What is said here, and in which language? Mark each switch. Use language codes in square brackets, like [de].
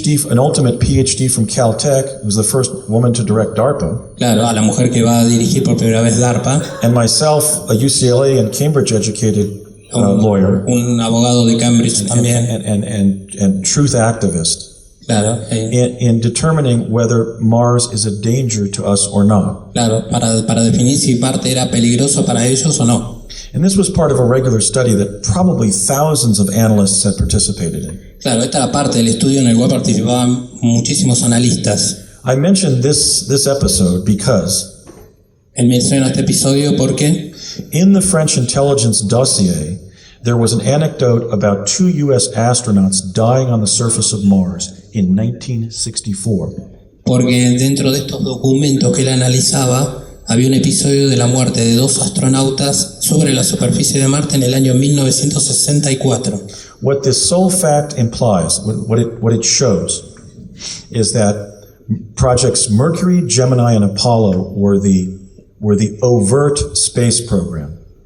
[en] An ultimate PhD from Caltech, who's the first woman to direct DARPA. [es] Claro, a la mujer que va a dirigir por primera vez DARPA. [en] And myself, a UCLA and Cambridge-educated lawyer. [es] Un abogado de Cambridge también. [en] And truth activist. [es] Claro, [en] in determining whether Mars is a danger to us or not. [es] Claro, para definir si Marte era peligroso para ellos o no. [en] And this was part of a regular study that probably thousands of analysts had participated in. [es] Claro, esta era parte del estudio en el cual participaban muchísimos analistas. [en] I mentioned this episode because [es] Él menciona este episodio porque [en] in the French intelligence dossier there was an anecdote about 2 U.S. astronauts dying on the surface of Mars in 1964. [es] Porque dentro de estos documentos que él analizaba había un episodio de la muerte de 2 astronautas sobre la superficie de Marte en el año 1964. [en] What this sole fact implies, what it shows, is that projects Mercury, Gemini, and Apollo were the overt space program.